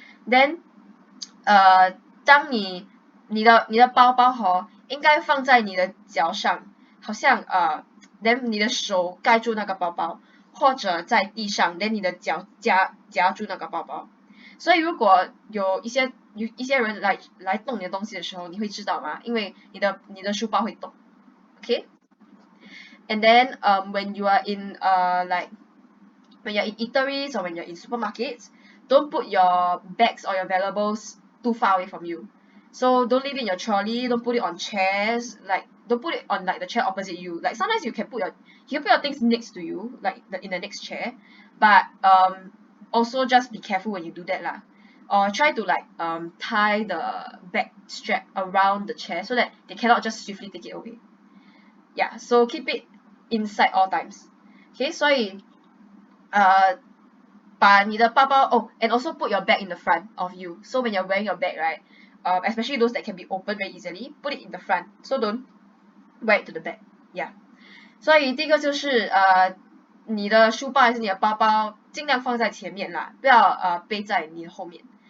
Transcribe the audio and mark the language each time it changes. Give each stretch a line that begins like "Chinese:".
Chinese: Then 当你的包包应该放在你的脚上，好像then 你的手盖住那个包包，或者在地上 then 你的脚夹住那个包包。所以如果有一些人来动你的东西的时候，你会知道吗？因为你的书包会动。Okay?
English: And then when you are in when you're in eateries or when you're in supermarkets, don't put your bags or your valuables too far away from you. So don't leave it in your trolley, don't put it on chairs, like don't put it on like the chair opposite you. Like sometimes you can put your things next to you, like in the next chair, but also just be careful when you do that lah. Or try to like tie the bag strap around the chair so that they cannot just swiftly take it away. Yeah, so keep it inside all times. Okay,
Chinese: 所以把你的包包
English: and also put your bag in the front of you. So when you're wearing your bag, right, especially those that can be opened very easily, put it in the front. So don't right to the back. Yeah.
Chinese: 所以第一个就是你的书包还是你的包包尽量放在前面啦，不要背在你的后面。